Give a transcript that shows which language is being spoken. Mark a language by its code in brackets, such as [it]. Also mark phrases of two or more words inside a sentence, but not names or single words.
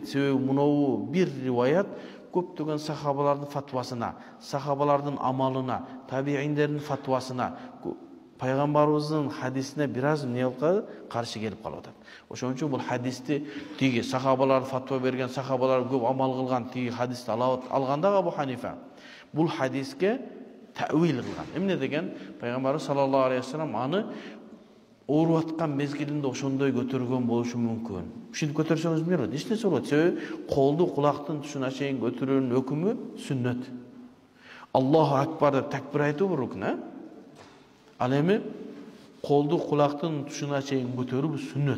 [ky] Себеби мынау бир риваят көптөгөн сахабалардын фатвасына, сахабалардын амалына, табииндердин фатвасына, пайгамбарыбыздын хадисине бир аз каршы келип калып атат. Ошон үчүн бул хадисти тиги сахабалар фатва берген, сахабалар көп амал кылган тиги хадисти алганда Абу Ханифа бул хадиске тәвил кылган. Эмне деген? Пайгамбарыбыз [ar] صلى الله عليه وسلم [ky] аны ооруп аткан мезгилинде ошондой көтөргөн болушу мүмкүн. Ушинтип көтөрсөңүз эмне болот? Эч нерсе болот. Себеби колду кулактын тушуна чейин көтөрүүнүн өкүмү сүннөт. [ar] الله أكبر [ky] деп такбир айтуу рукн, Ал эми колду кулактын тушуна чейин көтөрүү сүннөт.